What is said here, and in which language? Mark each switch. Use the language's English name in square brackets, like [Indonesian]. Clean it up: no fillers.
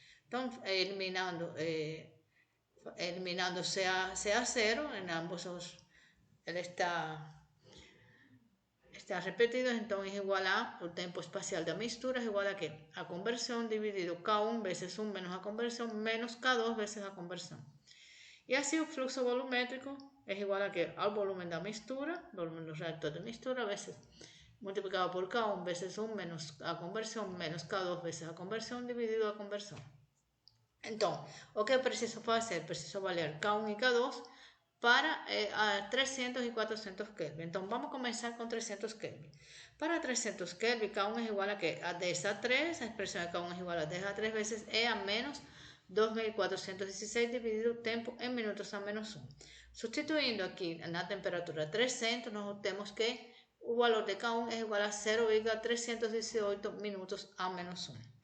[Spanish] Entonces, eliminando CA0 en ambos él está repetido, entonces es igual a el tiempo espacial de mistura es igual a que a conversión dividido K1 veces 1 menos a conversión menos K2 veces a conversión. Y así el fluxo volumétrico es igual a que al volumen de mistura, volumen del reactor de mistura veces multiplicado por K1 veces 1 menos a conversión menos K2 veces a conversión dividido a conversión. [Portuguese] Entonces, o que preciso fazer? Preciso valer K1 y K2 para 300 y 400 Kelvin. [Spanish] Entonces vamos a comenzar con 300 Kelvin. Para 300 Kelvin, K1 es igual a que a 10 a 3, la expresión de K1 es igual a 10 a 3 veces E a menos 2416 dividido el tiempo en minutos a menos 1. Sustituyendo aquí en la temperatura 300, nos tenemos que el valor de K1 es igual a 0,318 minutos a menos 1.